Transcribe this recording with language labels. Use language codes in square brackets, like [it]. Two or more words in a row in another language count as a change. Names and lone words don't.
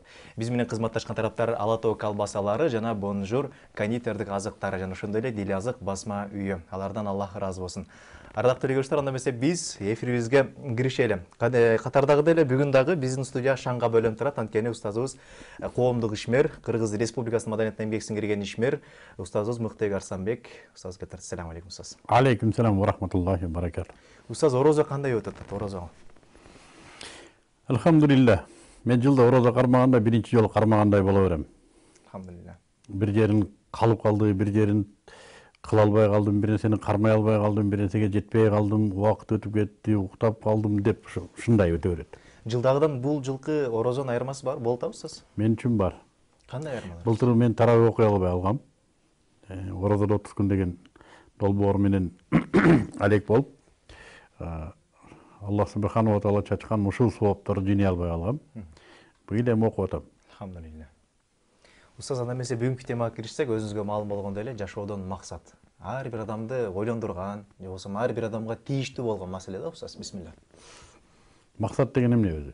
[ky] Биз менен кызматташкан тараптар Ала Тоо колбасалары жана Бонжур кондитердик азыктары жана ошондой эле Дил азык басма үйү. Алардан Аллах ыраазы болсун. Ардактуу телекөрүүчүлөр, анда эмесе биз эфирибизге киришели. Катардагы эле бүгүн дагы биздин студия шаңга бөлүнүп турат. Анткени устазыбыз коомдук ишмер, Кыргыз Республикасынын маданиятына эмгек сиңирген ишмер, устазыбыз Мыктыбек Арстанбек. Устаз кетер. Ассаламу алейкум устаз. [ar] عليكم السلام ورحمة الله وبركاته. [ky] Устаз, орозо кандай өтөт? Орозо. Алхамдулилlah. Мен жылда орозо кармаганда биринчи жолу кармагандай боло берем. Алхамдулилlah. Бир жерин калып калды, бир жерин кыла албай калдым, бир нерсени кармай албай калдым, бир нерсеге жетпей калдым, убакыт өтүп кетти, уктап калдым деп ушундай өтө берет. Жылдагыдан бул жылкы орозонун айырмасы бар болуп атабы устаз? Мен үчүн бар. Кандай айырмалар? Былтыр мен тарабы окуй албай алгам. Орозодо 30 күн деген долбоор менен алек болуп, [ar] الله سبحانه وتعالى [ky] чачкан ушул соопторду жыйнай албай калгам. Быйыл эми окуп атам. Алхамдулилlah. Устаз, анда эмесе бүгүнкү темага киришсек, өзүңүзгө маалым болгондой эле жашоодон максат. Ар бир адамды ойлондурган, же болбосо ар бир адамга тийиштүү болгон маселе да, устаз. Бисмилlah. Максат деген эмне өзү?